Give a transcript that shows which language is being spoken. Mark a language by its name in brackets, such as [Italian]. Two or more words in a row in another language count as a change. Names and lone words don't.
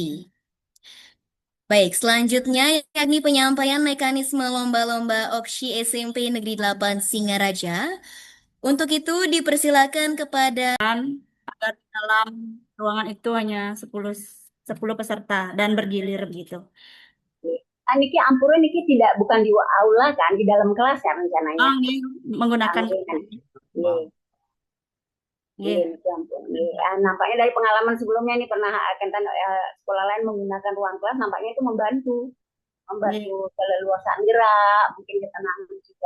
[Indonesian] Baik, selanjutnya yakni penyampaian mekanisme lomba-lomba Okshi SMP Negeri 8 Singaraja. Untuk itu dipersilakan kepada agar dalam ruangan itu hanya 10 peserta dan bergilir begitu. [Balinese] Niki ampura niki [Indonesian] tidak bukan di aula kan, di dalam kelas ya rencananya. Ini menggunakan nampaknya dari pengalaman sebelumnya ini pernah sekolah lain menggunakan ruang kelas, nampaknya itu membantu keleluasaan gerak, mungkin ketenangan juga.